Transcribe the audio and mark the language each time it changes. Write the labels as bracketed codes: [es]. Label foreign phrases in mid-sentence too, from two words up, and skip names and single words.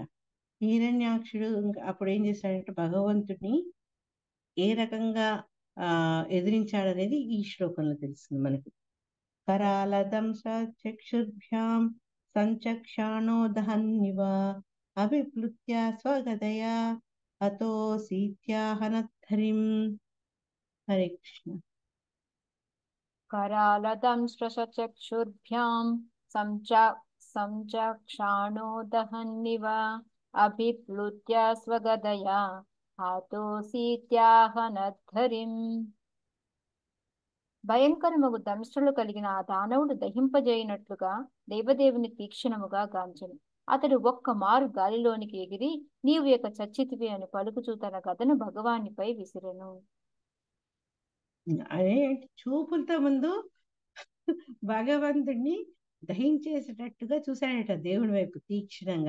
[te] హిరణ్యాక్షుడు అప్పుడు ఏం చేశాడంటే భగవంతుడిని ఏ రకంగా ఎదిరించాడనేది ఈ శ్లోకంలో తెలుస్తుంది మనకు. [sa] కరాలదంశ చక్షుర్భ్యాం సంచక్షాణో దహన్నివ అభిప్లుత్య స్వగదయా అతో సీత్యాహనద్ధరిం. హరే కృష్ణ. करालदंश्रचक्षुर्भ्यां संचक्षाणो दहन्निव अभिप्लुत्य स्वगदया हातोऽसीत्याहनद्धरिम्. [te] భయంకరమగు దంష్ట్రులు కలిగిన ఆ దానవుడు దహింపజేయనట్లుగా దేవదేవుని తీక్షణముగా గాంచెను. అతడు ఒక్క మారు గాలిలోనికి ఎగిరి నీవు యొక్క చచ్చితివి అని పలుకుచూ తన గదను భగవానిపై విసిరెను. అదే చూపులతో ముందు భగవంతుడిని దహించేసేటట్టుగా చూశాడట దేవుని వైపు తీక్షణంగా.